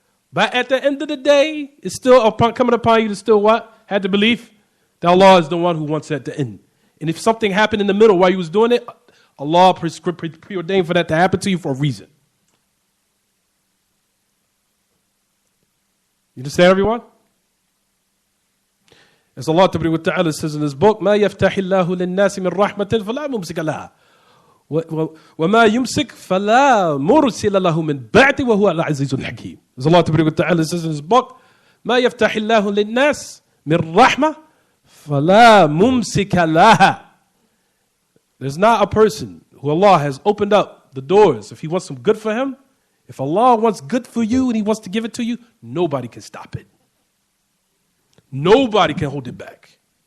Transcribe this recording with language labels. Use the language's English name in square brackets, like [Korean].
[English] But at the end of the day, it's still coming upon you to still what? Have the belief that Allah is the one who wants it at the end. And if something happened in the middle while you was doing it, Allah preordained for that to happen to you for a reason. You understand, everyone? As Allah Ta'ala says in His book, [Arabic] مَا يَفْتَحِ اللَّهُ لِلنَّاسِ مِنْ رَحْمَةٍ فَلَا مُمْسِكَ لَهَا وَمَا يُمْسِكْ فَلَا مُرْسِلَ لَهُ مِنْ بَعْدِ وَهُوَ الْعَزِيزُ الْحَكِيمُ. [English] As Allah Ta'ala says in His book, [Arabic] مَا يَفْتَحِ اللَّهُ لِلنَّاسِ مِنْ رَحْمَةٍ فَلَا مُمْسِكَ لَهَا. [English] There's not a person who Allah has opened up the doors. If He wants some good for him, if Allah wants good for you and He wants to give it to you, nobody can stop it. Nobody can hold it back.